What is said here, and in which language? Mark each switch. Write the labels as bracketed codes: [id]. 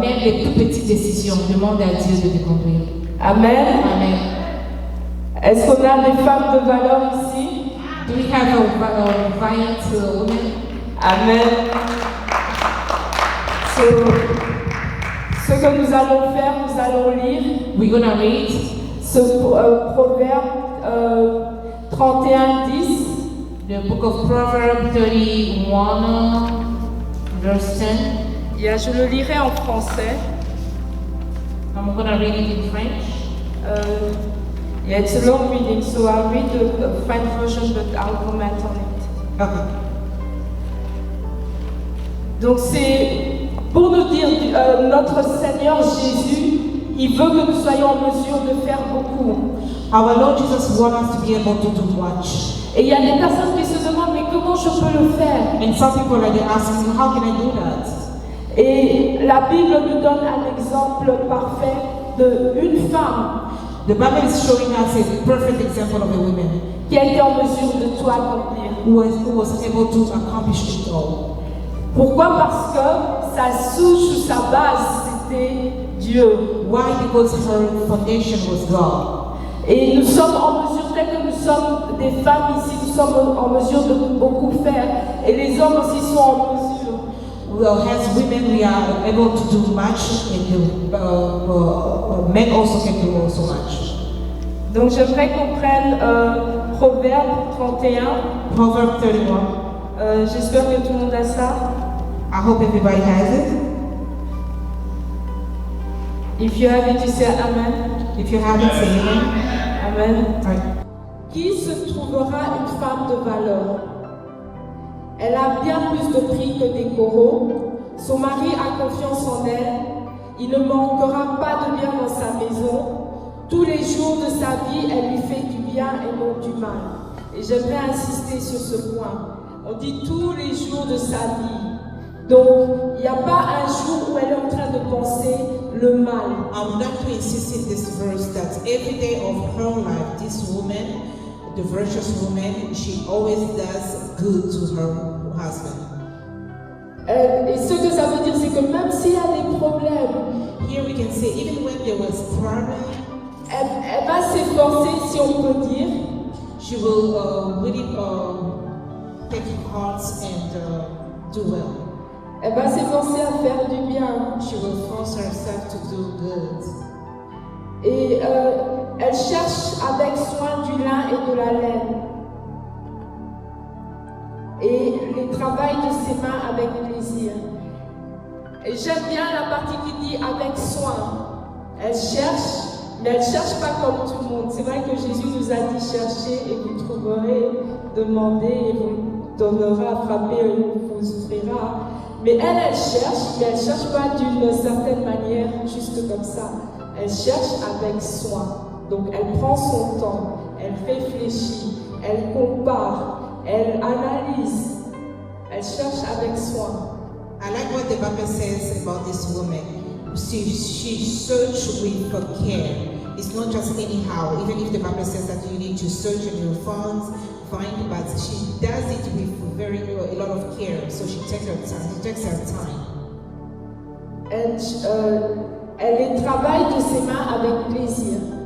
[fr] Même les toutes petites décisions, demande à Dieu de te conduire. Amen. Amen. Est-ce qu'on a des femmes de valeur ici? [en] Do we have a valiant woman? Amen. [fr] So, ce que nous allons faire, nous allons lire [en] We're gonna read [fr] ce proverbe 31:10. [en] the book of Proverbs 31, verse 10. [fr] Yeah, je le lirai en français. [en] I'm gonna read it in French. Yeah, it's a long reading, so I'll read the French version, but I'll comment on it. Okay. [fr] Donc c'est pour nous dire, notre Seigneur Jésus, il veut que nous soyons en mesure de faire beaucoup. [en] Our Lord Jesus wants us to be able to do much. [fr] Et il y a des personnes qui se demandent, mais comment je peux le faire? [en] And some people are asking, how can I do that? [fr] Et la Bible nous donne un exemple parfait d'une femme [en] The Bible is showing us a perfect example of a woman [fr] qui a été en mesure de tout accomplir. [en] who was able to accomplish it all. [fr] Pourquoi? Parce que sa souche ou sa base, c'était Dieu. [en] Why? Because her foundation was God. [fr] Et nous sommes en mesure, tel que nous sommes des femmes ici, nous sommes en mesure de beaucoup faire. Et les hommes aussi sont en mesure. [en] Well, as women, we are able to do much, and men also can do also much. [fr] Donc j'aimerais qu'on prenne Proverbe 31. [en] Proverb 31. [fr] J'espère que tout le monde a ça. [en] I hope everybody has it. If you have it, you say Amen. If you haven't, say amen. Amen. Right. [fr] Qui se trouvera une femme de valeur? Elle a bien plus de prix que des coraux. Son mari a confiance en elle. Il ne manquera pas de bien dans sa maison. Tous les jours de sa vie, elle lui fait du bien et non du mal. Et j'aimerais insister sur ce point. On dit tous les jours de sa vie. Donc, il n'y a pas un jour où elle est en train de penser le mal. [en] I would like to insist in this verse that every day of her life, this woman, the virtuous woman, she always does good to her husband. [fr] Et ce que ça veut dire, c'est que même s'il y a des problèmes, [en] Here we can say, even when there was problem, [fr] elle va s'efforcer, si on peut dire, [en] she will really take hearts and do well. [fr] elle va s'efforcer à faire du bien. [en] She will force herself to do good. [fr] Et elle cherche avec soin du lin et de la laine. Et les travaille de ses mains avec plaisir. Et j'aime bien la partie qui dit avec soin. Elle cherche, mais elle ne cherche pas comme tout le monde. C'est vrai que Jésus nous a dit chercher et vous trouverez, demandez et vous donnera, frappez et vous ouvrira. Mais elle cherche, mais elle ne cherche pas d'une certaine manière, juste comme ça. Elle cherche avec soin. Donc elle prend son temps, elle réfléchit, elle compare, elle analyse, elle cherche avec soin. [en] I like what the Bible says about this woman. She searched with care. It's not just anyhow. Even if the Bible says that you need to search and you'll find, but she does it with a lot of care. So she takes her time. She takes her time. [fr] Elle les travaille de ses mains avec plaisir.